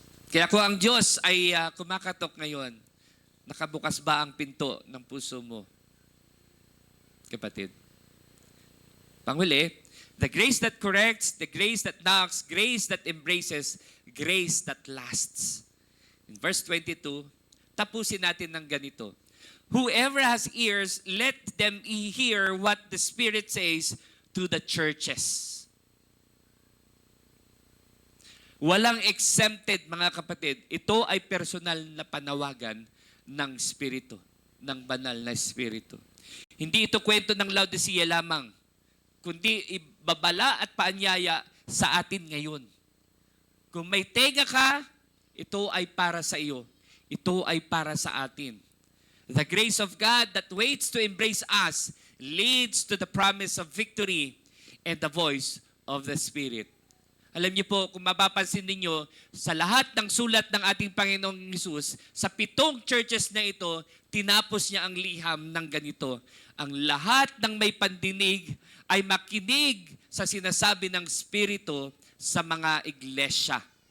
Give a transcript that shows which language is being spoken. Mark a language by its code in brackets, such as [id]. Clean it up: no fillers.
[tl] Kaya kung ang Diyos ay kumakatok ngayon, nakabukas ba ang pinto ng puso mo? Kapatid. Panghuli, [en] the grace that corrects, the grace that knocks, grace that embraces, grace that lasts. In verse 22, [tl] tapusin natin ng ganito. [en] Whoever has ears, let them hear what the Spirit says to the churches. [tl] Walang exempted, mga kapatid. Ito ay personal na panawagan ng Espiritu, ng banal na Espiritu. Hindi ito kwento ng Laodicea lamang, kundi ibabala at paanyaya sa atin ngayon. Kung may tenga ka, ito ay para sa iyo. Ito ay para sa atin. [en] The grace of God that waits to embrace us leads to the promise of victory and the voice of the Spirit. [tl] Alam niyo po, kung mapapansin ninyo, sa lahat ng sulat ng ating Panginoong Hesus, sa 7 churches na ito, tinapos niya ang liham ng ganito. Ang lahat ng may pandinig ay makinig sa sinasabi ng Espiritu sa mga iglesia.